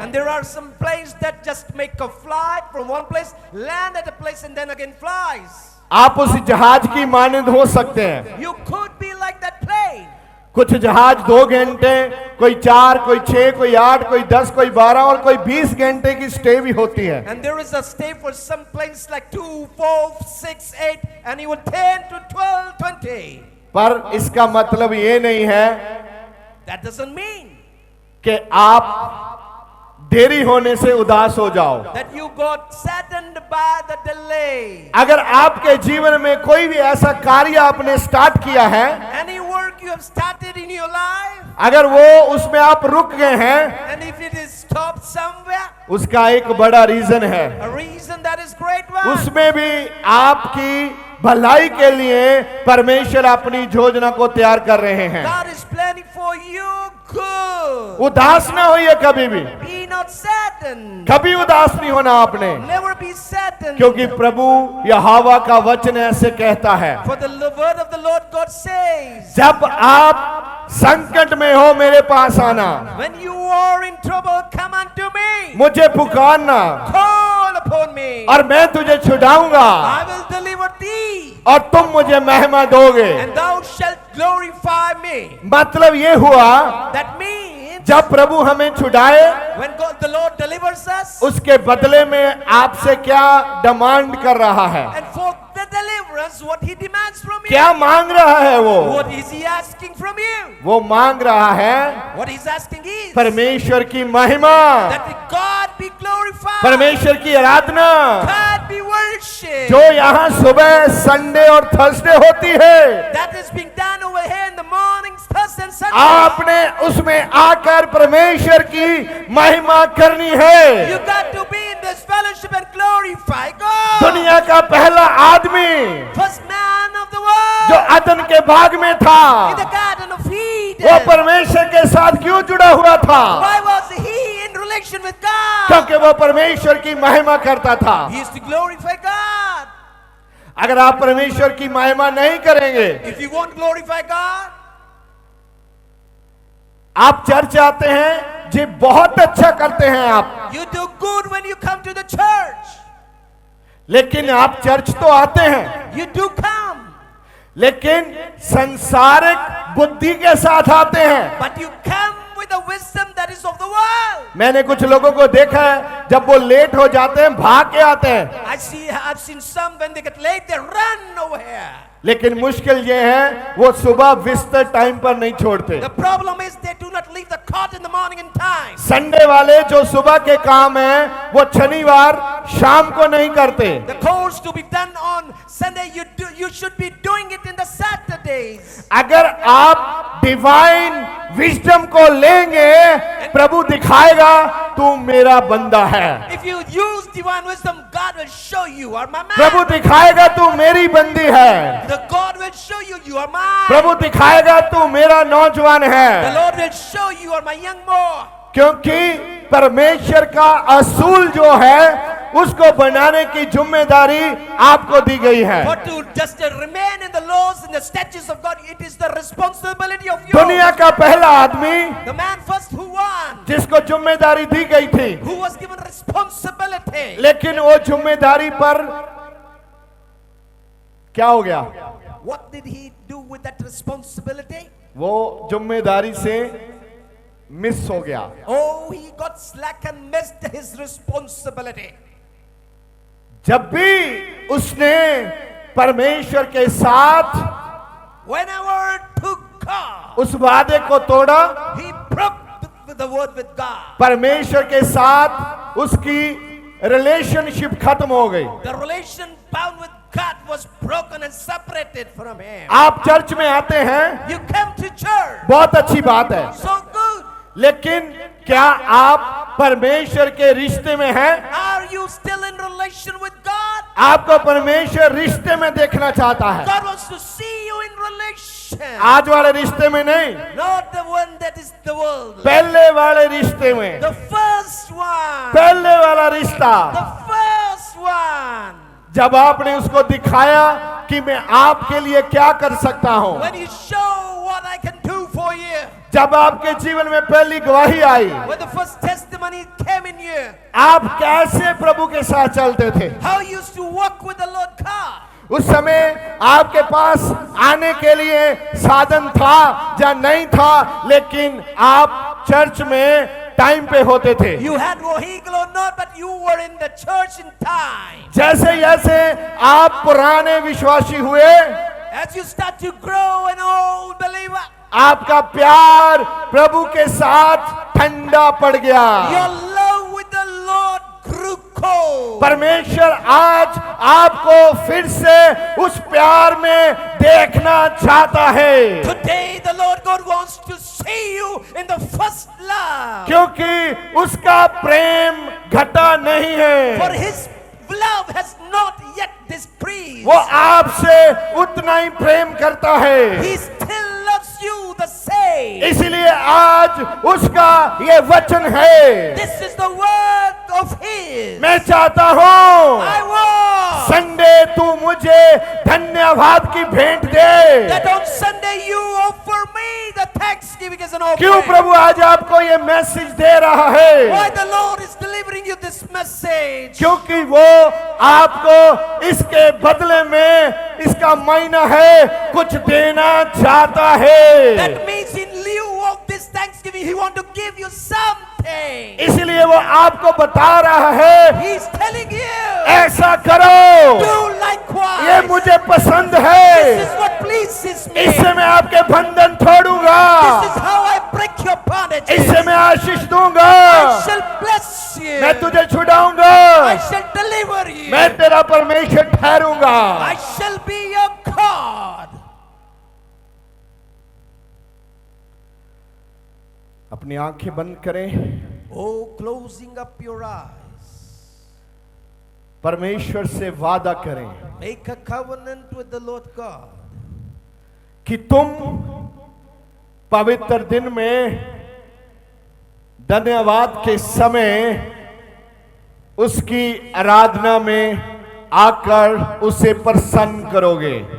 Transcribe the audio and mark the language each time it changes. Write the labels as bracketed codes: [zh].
[en] And there are some planes that just make a flight from one place, land at a place, and then again flies. [hi] आप उस जहाज की मानंद हो सकते हैं। [en] You could be like that plane. [hi] कुछ जहाज 2 घंटे, कोई 4, कोई 6, कोई 8, कोई 10, कोई 12 और कोई 20 घंटे की स्टे भी होती है। [en] And there is a stay for some planes like 2, 4, 6, 8, and even 10 to 12, 20. [hi] पर इसका मतलब ये नहीं है [en] That doesn't mean [hi] कि आप देरी होने से उदास हो जाओ। [en] that you got saddened by the delay. [hi] अगर आपके जीवन में कोई भी ऐसा कार्य आपने स्टार्ट किया है, [en] Any work you have started in your life, [hi] अगर वो उसमें आप रुक गए हैं, [en] and if it is stopped somewhere, [hi] उसका एक बड़ा रीजन है। [en] a reason that is great one. [hi] उसमें भी आपकी भलाई के लिए परमेश्वर अपनी योजना को तैयार कर रहे हैं। [en] God is planning for you good. [hi] उदास ना होइए कभी भी, [en] Be not saddened. [hi] कभी उदास नहीं होना आपने, [en] Never be saddened. [hi] क्योंकि प्रभु यहोवा का वचन ऐसे कहता है, [en] For the word of the Lord God says, [hi] जब आप संकट में हो मेरे पास आना, [en] when you are in trouble, come unto me. [hi] मुझे पुकारना [en] Call upon me. [hi] और मैं तुझे छुड़ाऊंगा [en] I will deliver thee. [hi] और तुम मुझे महिमा दोगे। [en] And thou shalt glorify me. [hi] मतलब ये हुआ, [en] That means [hi] जब प्रभु हमें छुड़ाए, [en] when God the Lord delivers us, [hi] उसके बदले में आपसे क्या डिमांड कर रहा है, [en] and for the deliverance, what he demands from you, [hi] क्या मांग रहा है वो? [en] what is he asking from you? [hi] वो मांग रहा है [en] What he's asking is [hi] परमेश्वर की महिमा, [en] that God be glorified, [hi] परमेश्वर की आराधना, [en] God be worshipped. [hi] जो यहाँ सुबह संडे और थर्सडे होती है, [en] That is being done over here in the mornings, Thursday and Sunday. [hi] आपने उसमें आकर परमेश्वर की महिमा करनी है। [en] You got to be in this fellowship and glorify God. [hi] दुनिया का पहला आदमी [en] First man of the [hi] जो [en] world [hi] अदन के बाग में था, [en] in the Garden of Eden. [hi] वो परमेश्वर के साथ क्यों जुड़ा हुआ था? [en] Why was he in relation with God? [hi] क्योंकि वो परमेश्वर की महिमा करता था। [en] He used to glorify God. [hi] अगर आप परमेश्वर की महिमा नहीं करेंगे, [en] If you won't glorify God, [hi] आप चर्च आते हैं जी, बहुत अच्छा करते हैं आप, [en] you do good when you come to the church. [hi] लेकिन आप चर्च तो आते हैं, [en] You do come, [hi] लेकिन संसारिक बुद्धि के साथ आते हैं। [en] but you come with the wisdom that is of the world. [hi] मैंने कुछ लोगों को देखा है, जब वो लेट हो जाते हैं भाग के आते हैं, [en] I've seen some when they get late, they run over here. [hi] लेकिन मुश्किल ये है वो सुबह बिस्तर टाइम पर नहीं छोड़ते। [en] The problem is they do not leave the cot in the morning in time. [hi] Sunday वाले जो सुबह के काम हैं वो शनिवार शाम को नहीं करते। [en] The course to be done on Sunday, you should be doing it in the Saturdays. [hi] अगर आप डिवाइन विजडम को लेंगे, प्रभु दिखाएगा तू मेरा बंदा है। [en] If you use divine wisdom, God will show you are my man. [hi] प्रभु दिखाएगा तू मेरी बंदी है। [en] The God will show you you are mine. [hi] प्रभु दिखाएगा तू मेरा नौजवान [en] The [hi] है, [en] Lord will show you are my young boy. [hi] क्योंकि परमेश्वर का असूल जो है उसको बनाने की जिम्मेदारी आपको दी गई है। [en] But to just remain in the laws and the statutes of God, it is the responsibility of you. [hi] दुनिया का पहला आदमी [en] The man first who won, [hi] जिसको जिम्मेदारी दी गई थी, [en] who was given responsibility. [hi] लेकिन वो जिम्मेदारी पर क्या हो गया? [en] What did he do with that responsibility? [hi] वो जिम्मेदारी से मिस हो गया। [en] Oh, he got slack and missed his responsibility. [hi] जब भी उसने परमेश्वर के साथ [en] Whenever took God, [hi] उस वादे को तोड़ा, [en] he broke the word with God. [hi] परमेश्वर के साथ उसकी रिलेशनशिप खत्म हो गई। [en] The relation bound with God was broken and separated from him. [hi] आप चर्च में आते हैं, [en] You come to church, [hi] बहुत अच्छी बात है, [en] so good. [hi] लेकिन क्या आप परमेश्वर के रिश्ते में हैं? [en] Are you still in relation with God? [hi] आपको परमेश्वर रिश्ते में देखना चाहता है, [en] God wants to see you in relation, [hi] आज वाले रिश्ते में नहीं, [en] not the one that is the world. [hi] पहले वाले रिश्ते में। [en] The first one. [hi] पहले वाला रिश्ता, [en] The first one. [hi] जब आपने उसको दिखाया कि मैं आपके लिए क्या कर सकता हूं, [en] When you show what I can do for you. [hi] जब आपके जीवन में पहली गवाही आई, [en] When the first testimony came in you. [hi] आप कैसे प्रभु के साथ चलते थे, [en] How you used to walk with the Lord God. [hi] उस समय आपके पास आने के लिए साधन था या नहीं था, लेकिन आप चर्च में टाइम पे होते थे। [en] You had vehicle or not, but you were in the church in time. [hi] जैसे जैसे आप पुराने विश्वासी हुए, [en] As you start to grow an old believer, [hi] आपका प्यार प्रभु के साथ ठंडा पड़ गया। [en] your love with the Lord grew cold. [hi] परमेश्वर आज आपको फिर से उस प्यार में देखना चाहता है, [en] Today the Lord God wants to see you in the first love. [hi] क्योंकि उसका प्रेम घटा नहीं [en] For [hi] है। [en] his love has not yet decreased. [hi] वो आपसे उतना ही प्रेम करता है। [en] He still loves you the same. [hi] इसलिए आज उसका ये वचन है, [en] This is the word of his. [hi] मैं चाहता हूँ [en] I want [hi] संडे तू मुझे धन्यवाद की भेंट दे। [en] that on Sunday you offer me the thanksgiving as an [hi] क्यों [en] offering. [hi] प्रभु आज आपको ये मैसेज दे रहा [en] Why [hi] है? [en] the Lord is delivering you this message? [hi] क्योंकि वो आपको इसके बदले में, इसका मायना है, कुछ देना चाहता है। [en] That means in lieu of this thanksgiving, He want to give you something. [hi] इसलिए वो आपको बता रहा है, [en] He's telling you, [hi] ऐसा करो, [en] do likewise. [hi] ये मुझे पसंद [en] This [hi] है, [en] is what pleases me. [hi] इससे मैं आपके बंधन तोड़ूंगा, [en] This is how I break your bondage. [hi] इससे मैं आशीष दूंगा, [en] I shall bless you. [hi] मैं तुझे छुड़ाऊंगा, [en] I shall deliver you. [hi] मैं तेरा परमेश्वर ठहरूंगा। [en] I shall be your God. [hi] अपनी आंखें बंद करें, [en] Oh, closing up your eyes. [hi] परमेश्वर से वादा करें [en] Make a covenant with the Lord God. [hi] कि तुम पवित्र दिन में धन्यवाद के समय उसकी आराधना में आकर उसे प्रसन्न करोगे,